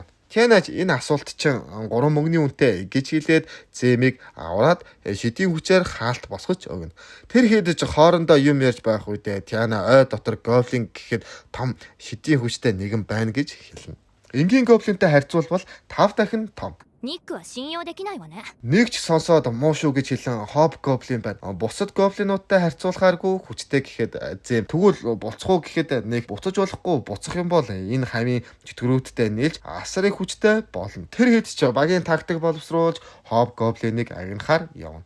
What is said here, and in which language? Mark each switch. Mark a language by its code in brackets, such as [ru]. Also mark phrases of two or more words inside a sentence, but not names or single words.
[mn] Тианач энэ асуулт чинь 3 мөнгөний үнэтэй гэж хэлээд Зэмийг аваад шидийн хүчээр хаалт босгож өгнө. Тэр хэдэж хоорондоо юм ярьж байх үедээ Тиана ой дотор гоблин гэхэд том шидийн хүчтэй нэгэн байна гэж хэлнэ. Энгийн гоблинтай харьцуулбал 5 дахин том. [ja] ニックは信用できないわね。 [mn] Нэгч сонсоод муу шүү гэж хэлэн хоб гоблин байна. Бусад гоблинуудтай харьцуулахааргүй хүчтэй гэхэд Зэм тэгвэл буцах уу гэхэд нэг буцаж болохгүй буцах юм бол энэ хамын чөтгөрүүдтэй нийлж асар их хүчтэй болно. Тэр хэд ч багийн тактик боловсруулж хоб гоблиныг агнахаар явна.